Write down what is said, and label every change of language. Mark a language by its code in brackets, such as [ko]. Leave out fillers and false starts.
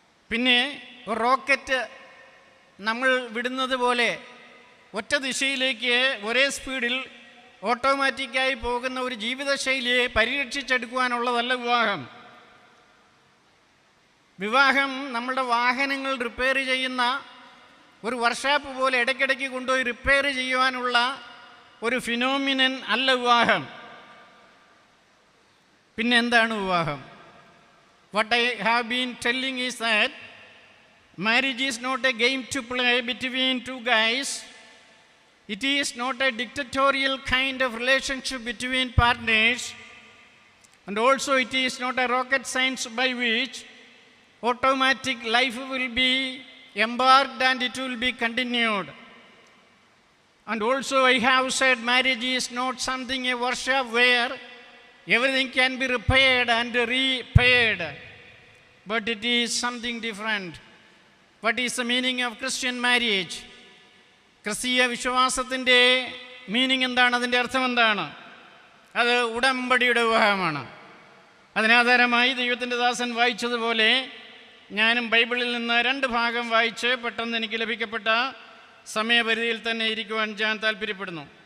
[ml] പിന്നെ ഒരു റോക്കറ്റ് നമ്മൾ വിടുന്നത് പോലെ ഒറ്റ ദിശയിലേക്ക് ഒരേ സ്പീഡിൽ ഓട്ടോമാറ്റിക്കായി പോകുന്ന ഒരു ജീവിതശൈലിയെ പരിരക്ഷിച്ചെടുക്കുവാനുള്ളതല്ല വിവാഹം. വിവാഹം നമ്മളുടെ വാഹനങ്ങൾ റിപ്പയർ ചെയ്യുന്ന ഒരു വർക്ക്ഷോപ്പ് പോലെ ഇടയ്ക്കിടയ്ക്ക് കൊണ്ടുപോയി റിപ്പയർ ചെയ്യുവാനുള്ള ഒരു ഫിനോമിനൻ അല്ല വിവാഹം. പിന്നെ എന്താണ് വിവാഹം? [en] What I have been telling is that marriage is not a game to play between two guys. It is not a dictatorial kind of relationship between partners, and also it is not a rocket science by which automatic life will be embarked and it will be continued. And also I have said marriage is not something a workshop where everything can be repaired and repaired, but it is something different. What is the meaning of Christian marriage? [ml] ക്രിസ്തീയ വിശ്വാസത്തിൻ്റെ meaning എന്താണ്? അതിൻ്റെ അർത്ഥം എന്താണ്? അത് ഉടമ്പടിയുടെ വിവാഹമാണ്. അതിനാധാരമായി ദൈവത്തിൻ്റെ ദാസൻ വായിച്ചതുപോലെ ഞാനും ബൈബിളിൽ നിന്ന് 2 ഭാഗം വായിച്ച് പെട്ടെന്ന് എനിക്ക് ലഭിക്കപ്പെട്ട സമയപരിധിയിൽ തന്നെ ഇരിക്കുവാൻ ഞാൻ താല്പര്യപ്പെടുന്നു.